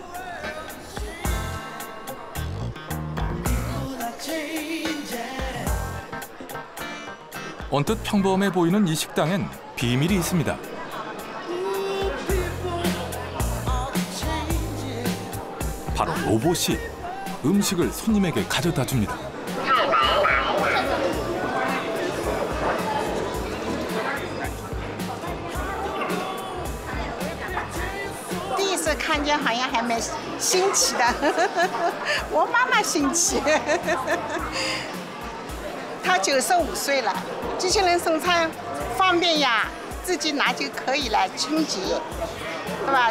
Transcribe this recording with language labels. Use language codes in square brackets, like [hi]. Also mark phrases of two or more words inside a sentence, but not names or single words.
[ko] 언뜻 평범해 보이는 이 식당엔 비밀이 있습니다. 바로 로봇이 음식을 손님에게 가져다 줍니다. [zh] 第一次看见好像还蛮新奇的，我妈妈新奇，她95岁了，机器人送餐方便呀，自己拿就可以了，清洁，对吧？